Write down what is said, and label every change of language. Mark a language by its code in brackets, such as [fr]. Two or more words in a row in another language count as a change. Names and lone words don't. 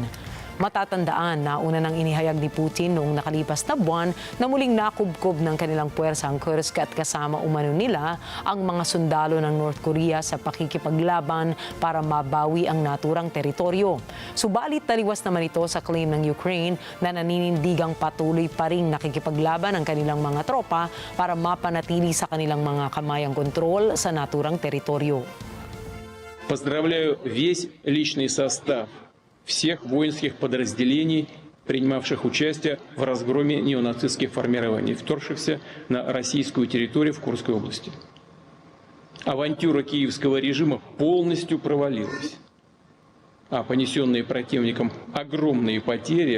[tl] Matatandaan na una nang inihayag ni Putin noong nakalipas na buwan na muling nakubkob ng kanilang puwersa ang Kursk at kasama umano nila ang mga sundalo ng North Korea sa pakikipaglaban para mabawi ang naturang teritoryo. Subalit taliwas naman ito sa claim ng Ukraine na naninindigang patuloy pa ring nakikipaglaban ang kanilang mga tropa para mapanatili sa kanilang mga kamayang kontrol sa naturang teritoryo. [ru] Поздравляю весь личный состав всех воинских подразделений, принимавших участие в разгроме неонацистских формирований, вторгшихся на российскую территорию в Курской области. Авантюра киевского режима полностью провалилась, а понесенные противником огромные потери,